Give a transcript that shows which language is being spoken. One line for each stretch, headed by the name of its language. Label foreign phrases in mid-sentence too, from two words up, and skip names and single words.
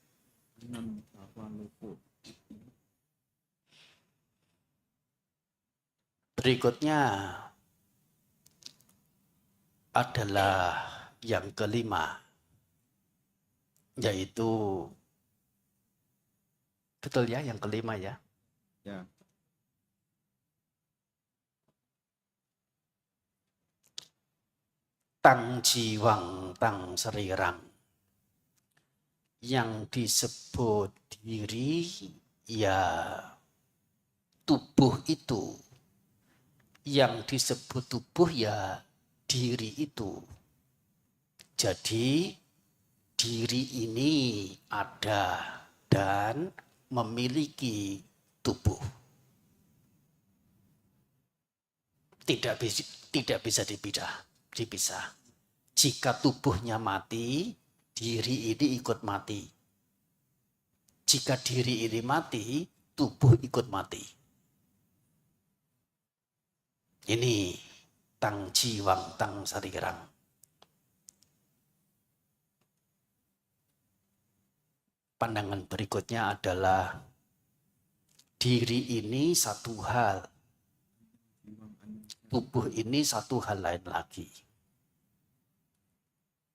Indonesian: Berikutnya adalah yang kelima, yaitu, betul ya, yang kelima ya? Ya.
Pali: Tang jiwang tang serirang.
Indonesian: Yang disebut diri ya tubuh itu. Yang disebut tubuh ya diri itu. Jadi diri ini ada dan memiliki tubuh. Tidak bisa dipisah. Jika tubuhnya mati, diri ini ikut mati. Jika diri ini mati, tubuh ikut mati. Ini
Pali: tang jiwang tang sarirang.
Indonesian: Pandangan berikutnya adalah diri ini satu hal. Tubuh ini satu hal lain lagi.